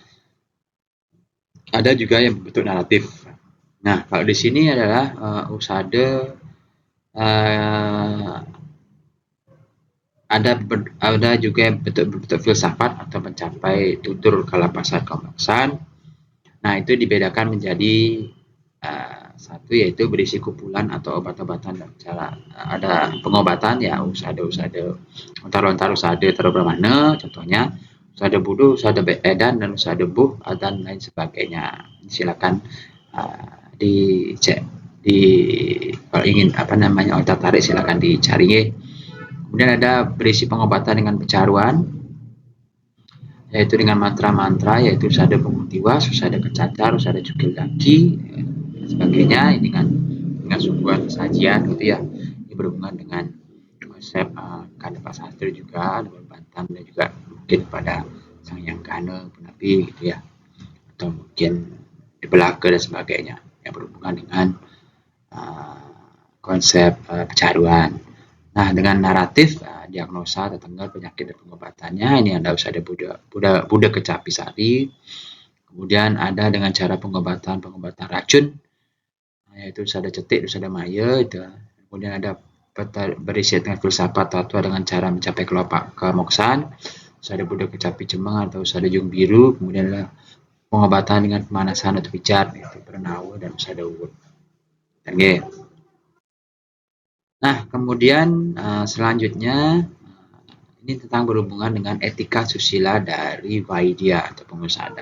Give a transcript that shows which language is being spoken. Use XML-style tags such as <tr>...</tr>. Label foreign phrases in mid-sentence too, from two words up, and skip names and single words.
<id>Ada juga yang bentuk naratif. Nah, kalau di sini adalah usada ada juga bentuk filsafat atau mencapai tutur kalapasan kompleksan. Nah, itu dibedakan menjadi satu yaitu berisi kumpulan atau obat-obatan dan cara ada pengobatan ya, usada lontar usada terbermana contohnya usada budu, usada edan dan usada buh dan lain sebagainya. Silakan dicek kalau ingin tertarik silakan dicari ya. Kemudian ada berisi pengobatan dengan pencaruan, yaitu dengan mantra-mantra, yaitu usada pengutiwa, usada kecacar, usada cukil daki, dan sebagainya. Ini dengan suguhan sajian gitu ya. Ini berhubungan dengan konsep Kandepa Sastra juga, Bantam dan juga mungkin pada Sang Hyang Kana Penapi gitu ya, atau mungkin di Belaka dan sebagainya yang berhubungan dengan konsep pencaruan. Nah, dengan naratif, diagnosa, tetengger, penyakit dan pengobatannya, ini ada usada Buddha Kecapi Sari. Kemudian ada dengan cara pengobatan racun, yaitu usada cetik, usada maya, itu. Kemudian ada berisi dengan filsafat tatwa dengan cara mencapai kemoksaan, usada Buddha Kecapi Cemeng atau usada Jung Biru. Kemudian ada pengobatan dengan pemanasan atau pijar, yaitu Pernawa dan usada Uwut. Nah, kemudian selanjutnya ini tentang berhubungan dengan etika susila dari Vaidya atau pengusada.</id>